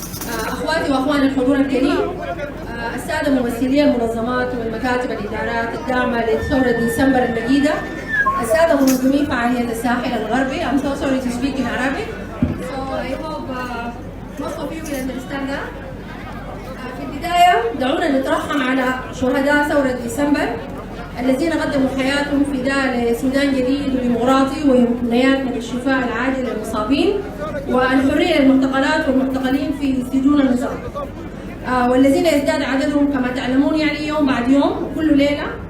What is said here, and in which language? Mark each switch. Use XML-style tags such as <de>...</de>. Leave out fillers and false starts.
<ar>اخواتي واخواني الحضور الكريم، الساده ممثلي المنظمات والمكاتب الادارات الداعمه لثوره ديسمبر المجيده، الساده منظمين فعاليه الساحل الغربي.</ar> <en>I'm so sorry to speak in Arabic, so I hope most of you will understand that.</en> <ar>في البدايه دعونا نترحم على شهداء ثوره ديسمبر الذين قدموا حياتهم فداء لسودان جديد وديمقراطي ويمنيات من الشفاء العاجل للمصابين والحريه للمعتقلات والمعتقلين في سجون النظام، والذين يزداد عددهم كما تعلمون يوم بعد يوم كل ليله.</ar>